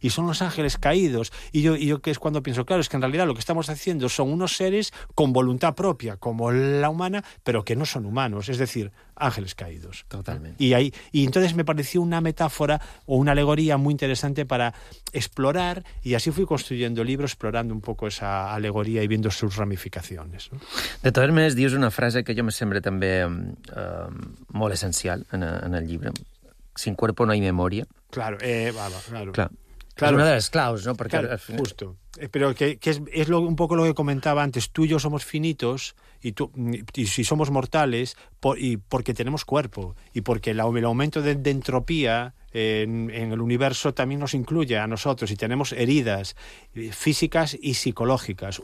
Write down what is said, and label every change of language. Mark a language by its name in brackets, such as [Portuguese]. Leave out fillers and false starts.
[Spanish] Y son los ángeles caídos, y yo que es cuando pienso, claro, es que en realidad lo que estamos haciendo son unos seres con voluntad propia como la humana, pero que no son humanos, es decir, ángeles caídos. Totalmente. Y entonces me pareció una metáfora o una alegoría muy interesante para explorar, y así fui construyendo el libro explorando un poco esa alegoría y viendo sus ramificaciones, ¿no? [Catalan] De todas maneras, dius una frase que jo me sembla també molt essencial en el llibre. [Spanish] Sin cuerpo no hay memoria. Claro, claro. Claro. Es una de las claus, ¿no? Porque claro, final... Justo. Pero que es lo, un poco lo que comentaba antes. Tú y yo somos finitos y si somos mortales porque tenemos cuerpo y porque el aumento de entropía en el universo también nos incluye a nosotros y tenemos heridas físicas y psicológicas.